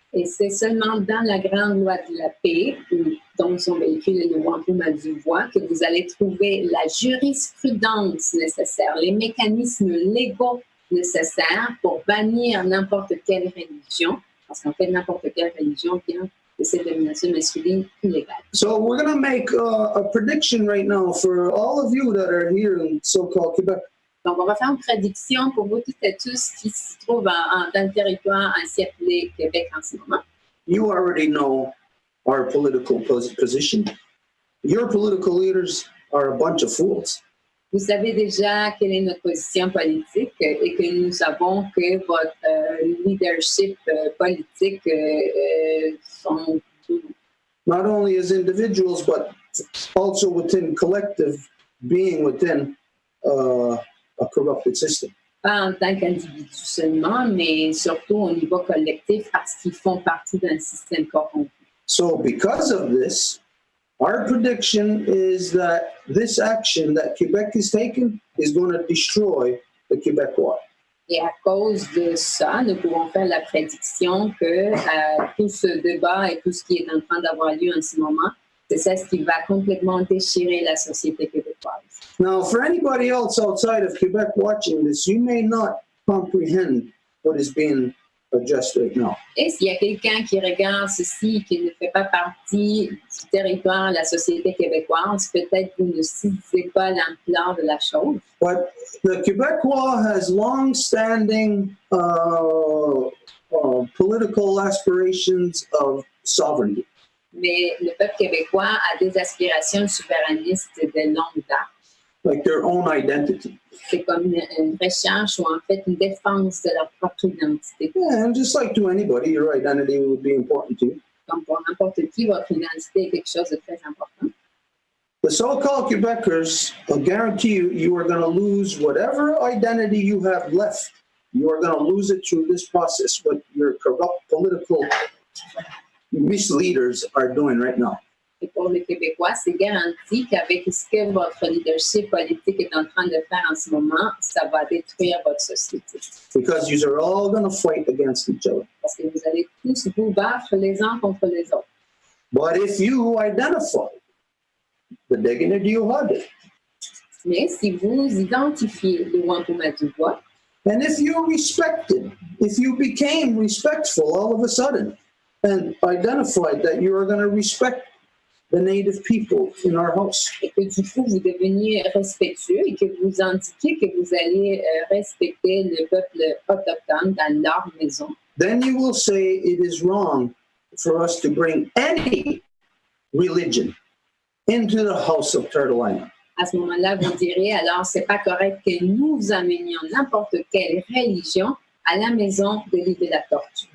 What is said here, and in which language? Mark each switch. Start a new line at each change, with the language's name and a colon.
French: Et c'est seulement dans la Grande Loi de la Paix, dont sont véhiculés le Whampum à deux voies, que vous allez trouver la jurisprudence nécessaire, les mécanismes légaux nécessaires pour bannir n'importe quelle religion, parce qu'en fait, n'importe quelle religion vient de cette domination masculine illégale.
English: So we're going to make a prediction right now for all of you that are here in so-called Quebec.
French: Donc, on va faire une prédiction pour vous toutes et tous qui se trouvent dans le territoire ainsi appelé Québec en ce moment.
English: You already know our political position. Your political leaders are a bunch of fools.
French: Vous savez déjà quelle est notre position politique et que nous savons que votre leadership politique sont
English: Not only as individuals, but also within collective being within a corrupted system.
French: pas en tant qu'individu seulement, mais surtout au niveau collectif parce qu'ils font partie d'un système corrompu.
English: So because of this, our prediction is that this action that Quebec is taking is going to destroy the Québécois.
French: Et à cause de ça, nous pouvons faire la prédiction que tout ce débat et tout ce qui est en train d'avoir lieu en ce moment, c'est ça ce qui va complètement déchirer la société québécoise.
English: Now, for anybody else outside of Quebec watching this, you may not comprehend what is being addressed right now.
French: Et s'il y a quelqu'un qui regarde ceci, qui ne fait pas partie du territoire de la société québécoise, peut-être vous ne saisissez pas l'ampleur de la chose.
English: But the Québécois has long-standing political aspirations of sovereignty.
French: Mais le peuple québécois a des aspirations souverainistes de longue date.
English: Like their own identity.
French: C'est comme une recherche ou en fait une défense de leur propre identité.
English: Yeah, and just like to anybody, your identity would be important to you.
French: Comme pour n'importe qui, votre identité est quelque chose de très important.
English: The so-called Quebecers will guarantee you, you are going to lose whatever identity you have left. You are going to lose it through this process, what your corrupt political misleaders are doing right now.
French: Et pour les Québécois, c'est garanti qu'avec ce que votre leadership politique est en train de faire en ce moment, ça va détruire votre société.
English: Because you are all going to fight against each other.
French: Parce que vous allez tous vous battre les uns contre les autres.
English: But if you identify the dignity you had,
French: Mais si vous identifiez le Whampum à deux voies,
English: and if you respected, if you became respectful all of a sudden, and identified that you are going to respect the native people in our house,
French: et que du coup vous deveniez respectueux et que vous indiquiez que vous allez respecter le peuple autochtone dans leur maison,
English: then you will say it is wrong for us to bring any religion into the house of Turtle Island.
French: à ce moment-là, vous direz, alors c'est pas correct que nous amenions n'importe quelle religion à la maison de l'île de la Tortue.